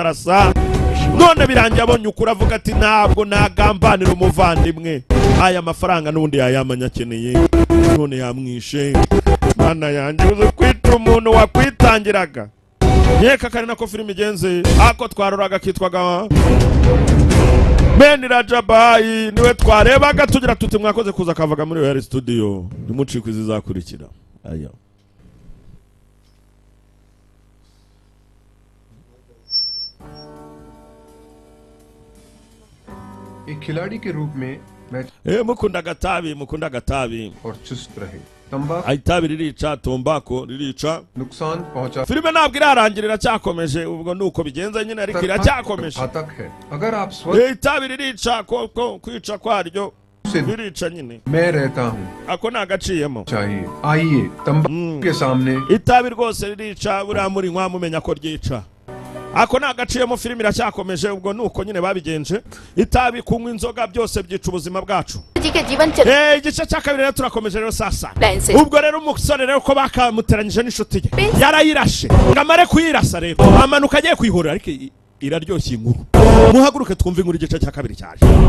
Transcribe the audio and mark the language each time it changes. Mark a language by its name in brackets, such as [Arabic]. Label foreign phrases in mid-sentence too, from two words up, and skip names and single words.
[Kinyarwanda] arasa none birangiye abonye ukuri avuga ati ntabwo nagambanira umuvandimwe aya mafaranga n'ubundi yayamanya akeneye none yamwishe mana yanjye uze kwita umuntu wakwitangiraga nkeka kari nako filime igenze ako twaroraga kitwaga Meni Rajabai niwe twarebaga tugira tuti mwakoze kuza kavaga muri Royal Studio nimucikwe zizakurikira ayo [Hindi] एक खिलाड़ी के रूप में मैं [Kinyarwanda] mukunda gatabi [Hindi] और चुस्त रहे तंबाकू [Kinyarwanda] itabi ririca tombako ririca [Hindi] नुकसान पहुंचा [Kinyarwanda] filime ntabwo irarangirira cyakomeje ubwo nuko bigenza nyine ariko iracyakomeje [Hindi] घातक है अगर आप स्वस्थ [Kinyarwanda] itabi ririca ko kwica kwaryo birica nyine [Hindi] मैं रहता हूँ [Kinyarwanda] ako nagaciyemo [Hindi] चाहिए आइए तंबाकू के सामने [Kinyarwanda] itabi rwose ririca buriya muri nkwa mumenya ko ryica ako nagaciyemo filime iracyakomeje ubwo nuko nyine babigenje itabi kunywa inzoga byose byica ubuzima bwacu igice cya kabiri rero turakomeje rero sasa ubwo rero umusore rero ko bakamuteranyije n'inshuti ye yarayirashe ngo amare kuyirasa rero amanuka agiye kwihorera ariko iraryoshye inkuru muhaguruke twumve inkuru igice cya kabiri cyaje